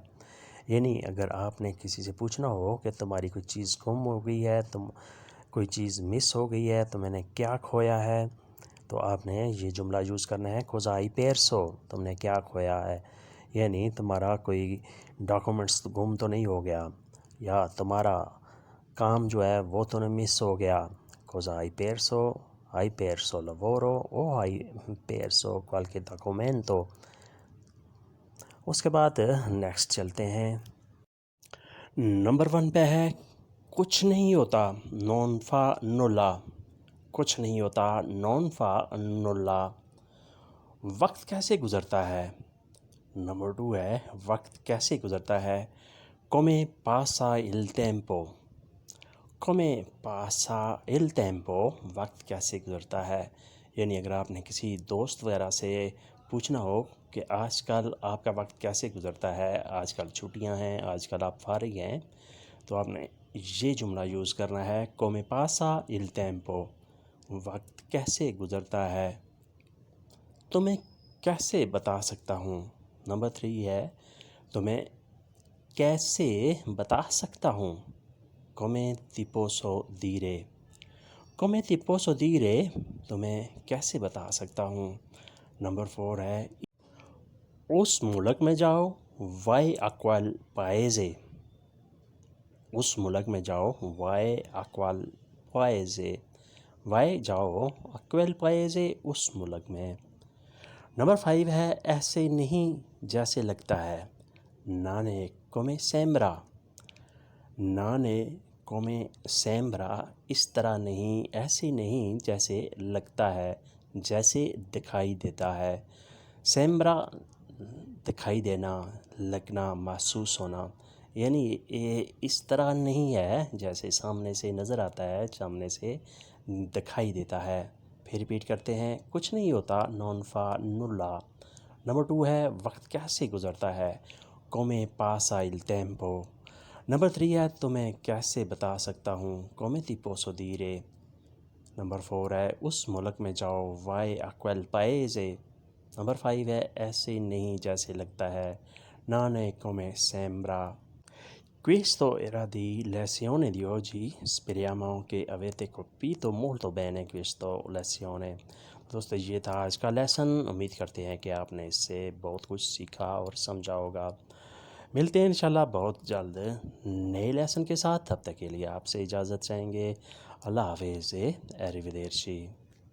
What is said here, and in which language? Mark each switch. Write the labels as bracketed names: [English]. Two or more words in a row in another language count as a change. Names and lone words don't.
[Urdu] یعنی اگر آپ نے کسی سے پوچھنا ہو کہ تمہاری کوئی چیز گم ہو گئی ہے، کوئی چیز مس ہو گئی ہے تو میں نے کیا کھویا ہے، تو آپ نے یہ جملہ یوز کرنا ہے [Italian] cosa hai perso [Urdu] تم نے کیا کھویا ہے، یعنی تمہارا کوئی ڈاکومنٹس گم تو نہیں ہو گیا، یا تمہارا کام جو ہے وہ تو نہیں مس ہو گیا۔ [Italian] cosa hai perso loro o hai perso qualche documento۔ [Urdu] اس کے بعد نیکسٹ چلتے ہیں، نمبر 1 پہ ہے کچھ نہیں ہوتا [Italian] non fa nulla, [Urdu] کچھ نہیں ہوتا [Italian] non fa nulla, [Urdu] وقت کیسے گزرتا ہے۔ نمبر 2 ہے وقت کیسے گزرتا ہے، [Italian] come passa il tempo، come passa il tempo [Urdu] وقت کیسے گزرتا ہے۔ یعنی اگر آپ نے کسی دوست وغیرہ سے پوچھنا ہو کہ آج کل آپ کا وقت کیسے گزرتا ہے، آج کل چھٹیاں ہیں، آج کل آپ فارغ ہیں، تو آپ نے یہ جملہ یوز کرنا ہے [Italian] come passa il tempo، [Urdu] وقت کیسے گزرتا ہے، تمہیں کیسے بتا سکتا ہوں۔ نمبر 3 ہے تمہیں کیسے بتا سکتا ہوں، [Italian] come ti posso dire، come ti posso dire [Urdu] تمہیں کیسے بتا سکتا ہوں۔ نمبر 4 ہے اس ملک میں جاؤ [Italian] vai a quel paese، [Urdu] اس ملک میں جاؤ [Italian] vai a quel paese، [Urdu] vai جاؤ [Italian] a quel paese [Urdu] اس ملک میں۔ نمبر 5 ہے ایسے نہیں جیسے لگتا ہے، [Italian] non è come sembra, non è come sembra [Urdu] اس طرح نہیں، ایسے نہیں جیسے لگتا ہے، جیسے دکھائی دیتا ہے۔ sembra دکھائی دینا، لگنا، محسوس ہونا، یعنی یہ اس طرح نہیں ہے جیسے سامنے سے نظر آتا ہے، سامنے سے دکھائی دیتا ہے۔ پھر ریپیٹ کرتے ہیں، کچھ نہیں ہوتا [Italian] non fa nulla. [Urdu] نمبر 2 ہے وقت کیسے گزرتا ہے، [Italian] come passa il tempo. [Urdu] نمبر 3 ہے تمہیں کیسے بتا سکتا ہوں، [Italian] come ti posso dire۔ [Urdu] نمبر 4 ہے اس ملک میں جاؤ، [Italian] vai a quel paese۔ [Urdu] نمبر 5 ہے ایسے نہیں جیسے لگتا ہے، [Italian] non è come sembra۔ Questo era di lezione di oggi, speriamo che avete capito molto bene questa lezione۔ [Urdu] دوستو یہ تھا آج کا لیسن، امید کرتے ہیں کہ آپ نے اس سے بہت کچھ سیکھا اور سمجھا ہوگا۔ ملتے ہیں انشاءاللہ بہت جلد نئے لیسن کے ساتھ، تب تک کے لیے آپ سے اجازت چاہیں گے۔ اللہ حافظ، [Italian] arrivederci۔